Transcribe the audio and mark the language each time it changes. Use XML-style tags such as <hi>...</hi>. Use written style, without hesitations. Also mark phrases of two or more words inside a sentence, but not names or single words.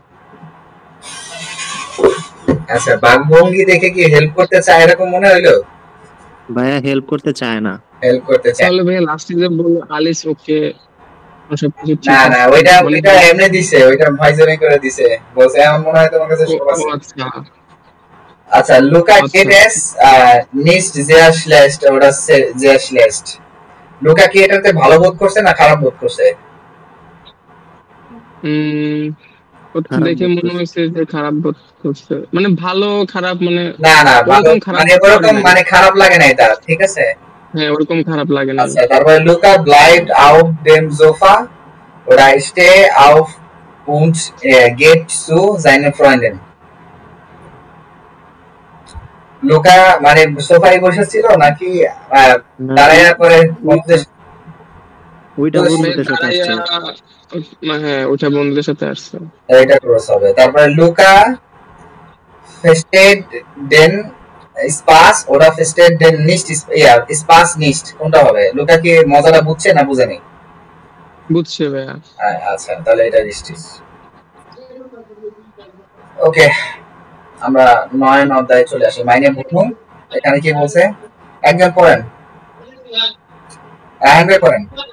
<bn>আচ্ছা, বাগভঙ্গি দেখে কি হেল্প করতে চায় এরকম মনে হইলো? ভাইয়া হেল্প করতে চায় না। হেল্প করতে চায় তাহলে ভাইয়া লাস্টে যে বলল আলিস ওকে সবকিছু ঠিক না আছে। না, ওইটা এমনি দিছে, ওইটা ভাইজারি করে দিছে, বলছে আমার মনে হয় তোমার কাছে সব আছে। আচ্ছা আচ্ছা লুকা আচ্ছা।</bn> <de>geht es nicht sehr schlecht oder sehr schlecht</de> <bn>লুকা কি এটাতে ভালো বোধ করছে না খারাপ বোধ করছে? ওটা খারাপ দেখে বোধ মনে করছে। হয়েছে যে খারাপ বোধ করছে, মানে ভালো খারাপ মানে না না ভালো ওরকম খারাপ মানে বোধ করে ওরকম নাই। মানে খারাপ লাগে নাই তার, ঠিক আছে। হ্যাঁ ওরকম খারাপ লাগে না। আচ্ছা তারপরে</bn> <de>লুকা bleibt auf dem Sofa oder stehe auf und geht zu seiner Freundin</de> <bn>লুকা মানে সোফায় বসেছিল নাকি না, দাঁড়ায় পরে বন্ধুদের ওইটা বসে বন্ধুদের সাথে আসছে। হ্যাঁ ওটা বন্ধুদের সাথে আসছে। এটা ক্রস হবে। তারপরে</bn> <de>লুকা versteht den Spaß oder versteht den nicht Spaß nicht</de> <bn>কোনটা হবে? লুকা কি মজাটা বুঝছে না বুঝেনি? বুঝছে ভাইয়া। আচ্ছা তাহলে এটা richtig। ওকে আমরা 9 অধ্যায়ে চলে আসি। মাইনে বুঝুন এখানে কি বলছে? একজন পড়েন, একজন পড়েন।</bn>